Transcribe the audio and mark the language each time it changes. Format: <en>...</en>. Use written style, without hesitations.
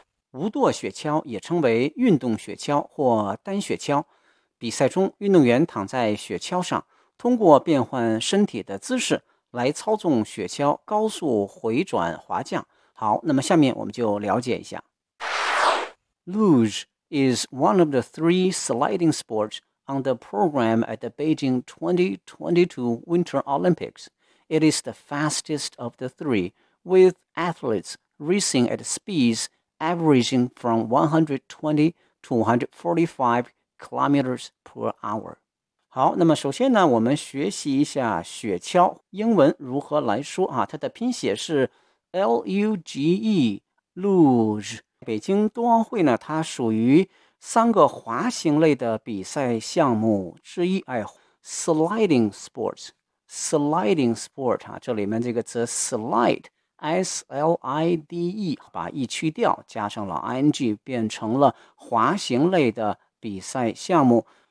<zh>无舵雪橇也称为运动雪橇或单雪橇，比赛中运动员躺在雪橇上，通过变换身体的姿势来操纵雪橇高速回转滑降。好，那么下面我们就了解一下。</zh> <en>Luge is one of the three sliding sports on the program at the Beijing 2022 Winter Olympics. It is the fastest of the three, with athletes racing at speeds averaging from 120 to 145 kilometers per hour.</en> <zh>好，那么首先呢，我们学习一下雪橇英文如何来说啊？它的拼写是 L-U-G-E, Luge。北京冬奥会呢，它属于三个滑行类的比赛项目之一，哎 ，sliding sport 啊，这里面这个词 slide，S-L-I-D-E， 把 e 去掉，加上了 ing， 变成了滑行类的比赛项目。</zh>